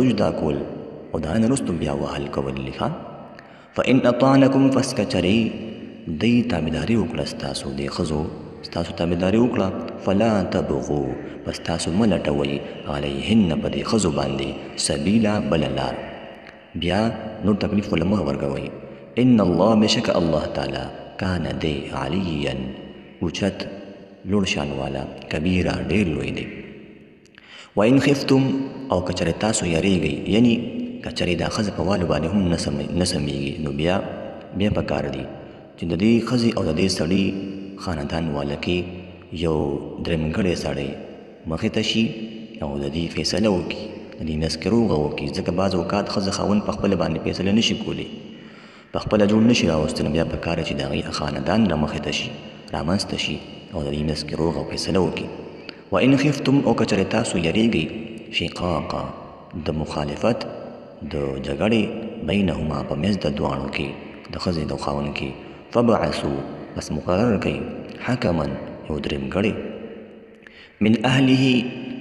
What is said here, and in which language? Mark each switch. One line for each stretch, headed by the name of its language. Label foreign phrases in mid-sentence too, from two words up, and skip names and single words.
Pashto: جدا کول او د هغه نه وروستو بیا وهل کول دي ښه
Arabic: فإن اطعنکم
Pashto: پس که چېرې دی تابعداري وکړه ستاسو دې ښځو ستاسو تابعداري وکړه
Arabic: فلا تبغو
Pashto: پس تاسو مه لټوئ علیهن په دې ښځو باندې سبیله بله لار بیا نور تکلیف ورله مه ورکوئ
Arabic: ان الله
Pashto: بېشک الله تعالی کان دی علیا اوچت لوړ شان والا کبیره ډېر لوی دی
Arabic: وإن خفتم
Pashto: او که چېرې تاسو یریږئ یعنی که چېرې دا ښځه په والو باندې هم نه سمیږي نو بیا پکار دي چې د دې ښځې او د دې سړي خاندان والا کې یو درېمګړی سړی مخې ته شي او د دې فیصله وکړي د دې نسکروغه وکړي ځکه بعض اوقات ښځه خاوند په خپله باندې فیصله نشي کولی په خپله جوړ نشي راوستی نو بیا پکار چې د هغې خاندان رامخې ته شي رامنځته شي او د دې نسکروغه فیصله وکړي
Arabic: وإن خفتم
Pashto: او که چېرې تاسو یریږئ شقاقه د مخالفت د جګړې بینهما په منځ د دواړو کې د ښځې د خاوند کې فبعثو بس مقرر کړي حکما یو درېمګړی
Arabic: من اهله
Pashto: د